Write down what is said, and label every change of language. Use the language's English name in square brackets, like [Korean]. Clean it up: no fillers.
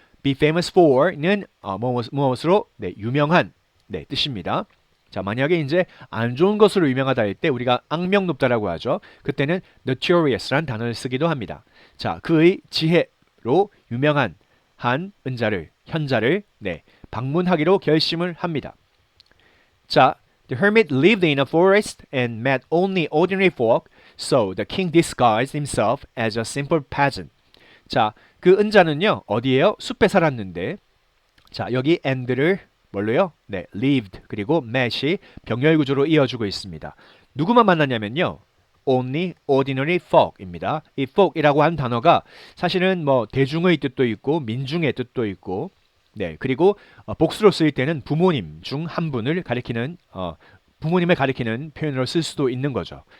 [English] be famous for [Korean] 는 무엇으로 네, 유명한 네, 뜻입니다. 자, 만약에 이제 안 좋은 것으로 유명하다 할 때 우리가 악명 높다라고 하죠. 그때는 notorious란 단어를 쓰기도 합니다. 자, 그의 지혜로 유명한 한 은자를 현자를 네, 방문하기로 결심을 합니다. [English] 자, the hermit lived in a forest and met only ordinary folk, so the king disguised himself as a simple peasant. [Korean] 자, 그 은자는요, 어디에요? 숲에 살았는데, 자, 여기 and를 뭘로요? 네, lived 그리고 met이 병렬 구조로 이어주고 있습니다. 누구만 만났냐면요, [English] only ordinary folk [Korean] 입니다. 이 folk이라고 한 단어가 사실은 뭐 대중의 뜻도 있고 민중의 뜻도 있고, 네, 그리고 복수로 쓰일 때는 부모님 중 한 분을 가리키는 부모님을 가리키는 표현으로 쓸 수도 있는 거죠.